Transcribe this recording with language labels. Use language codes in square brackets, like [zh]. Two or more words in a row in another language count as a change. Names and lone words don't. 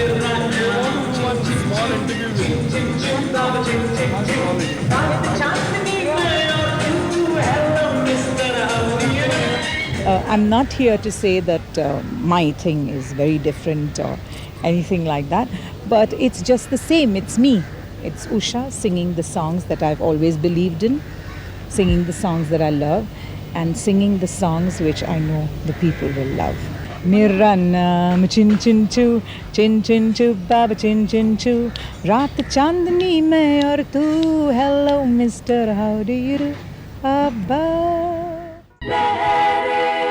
[en] I'm not here to say that my thing is very different or anything like that, but it's just the same. It's me. It's Usha singing the songs that I've always believed in, singing the songs that I love, and singing the songs which I know the people will love. [hi] मेरा नाम चिन चिन चू, चिन चिन चू, बाबा चिन चिन चू. रात चाँदनी मैं और तू, [en] hello mister, how do you do? Abba.